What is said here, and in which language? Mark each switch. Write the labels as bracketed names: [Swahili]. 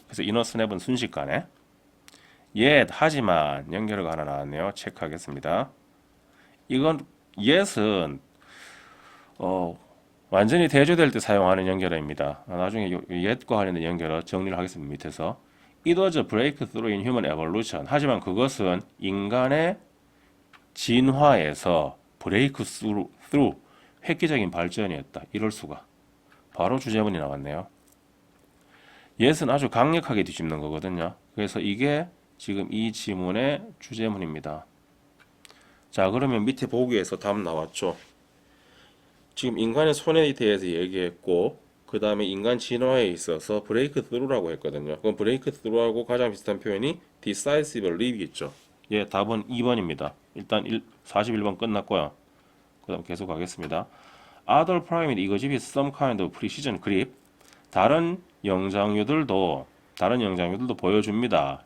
[Korean] 그래서 [English] in a snap [Korean] 은 순식간에 yet 하지만 연결어가 하나 나왔네요. 체크하겠습니다. 이건 yet은 완전히 대조될 때 사용하는 연결어입니다. 나중에 yet과 관련된 연결어 정리를 하겠습니다. [English] 밑에서 It was a breakthrough in human evolution. [Korean] 하지만 그것은 인간의 진화에서 breakthrough 획기적인 발전이었다. 이럴 수가. 바로 주제문이 나왔네요. yet은 아주 강력하게 뒤집는 거거든요. 그래서 이게 지금 이 지문의 주제문입니다. 자, 그러면 밑에 보기에서 답 나왔죠. 지금 인간의 손에 대해서 얘기했고 그 다음에 인간 진화에 있어서 브레이크 스루라고 했거든요. 그럼 브레이크 스루하고 가장 비슷한 표현이 decisive leap이겠죠. 예, 답은 2번입니다. 일단 41번 끝났고요. 그 다음 계속 가겠습니다. [English] Other primate exhibit some kind of precision grip. [Korean] 다른 영장류들도 보여줍니다.